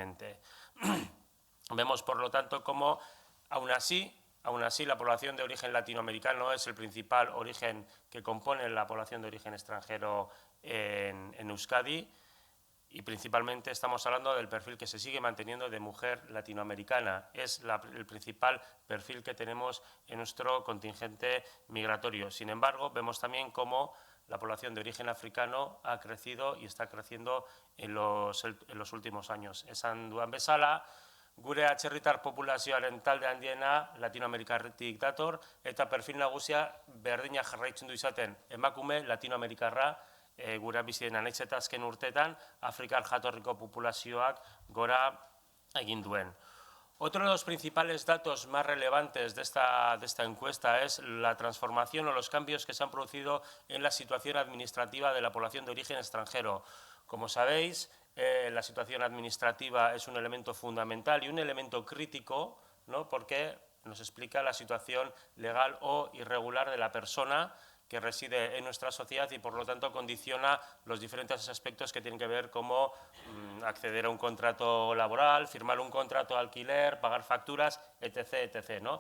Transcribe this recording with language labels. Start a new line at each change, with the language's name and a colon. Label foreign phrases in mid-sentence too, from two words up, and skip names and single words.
Spanish: Vemos, por lo tanto, cómo, aún así, Aún así, la población de origen latinoamericano es el principal origen que compone la población de origen extranjero en Euskadi, y principalmente estamos hablando del perfil que se sigue manteniendo de mujer latinoamericana. Es el principal perfil que tenemos en nuestro contingente migratorio. Sin embargo, vemos también cómo la población de origen africano ha crecido y está creciendo en los últimos años.
Basque: Esan duan bezala, gure atzerritar populazioaren talde handiena Latinoamerikarretik dator, eta perfil nagusia berdina jarraitzen du izaten emakume latinoamerikarra, gura bizien anaiz eta azken urteetan Afrikar jatorriko populazioak gora egin duen.
Spanish: Otro de los principales datos más relevantes de esta encuesta es la transformación o los cambios que se han producido en la situación administrativa de la población de origen extranjero. Como sabéis, la situación administrativa es un elemento fundamental y un elemento crítico, ¿no?, porque nos explica la situación legal o irregular de la persona que reside en nuestra sociedad y, por lo tanto, condiciona los diferentes aspectos que tienen que ver como acceder a un contrato laboral, firmar un contrato de alquiler, pagar facturas, etc., etc., ¿no?